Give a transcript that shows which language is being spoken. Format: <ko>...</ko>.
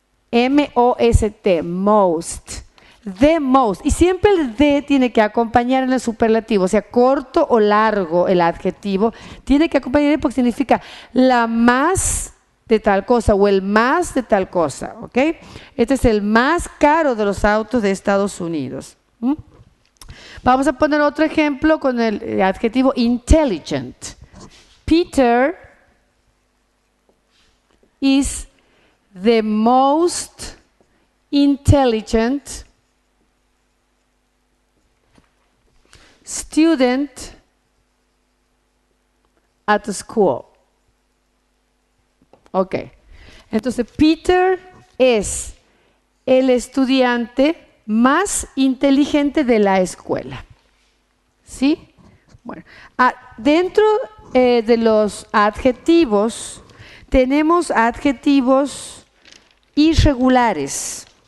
<en>M-O-S-T, most. The most.</en> <es>Y siempre el de tiene que acompañar en el superlativo, o sea, corto o largo el adjetivo, tiene que acompañar porque significa la más de tal cosa o el más de tal cosa, ¿ok? Este es el más caro de los autos de Estados Unidos. Vamos a poner otro ejemplo con el adjetivo intelligent. Peter</es> <en>is the most intelligent student at school. Ok.</en> <es>Entonces, Peter es el estudiante más inteligente de la escuela. ¿Sí? Bueno, dentro de los adjetivos, tenemos adjetivos irregulares.</es>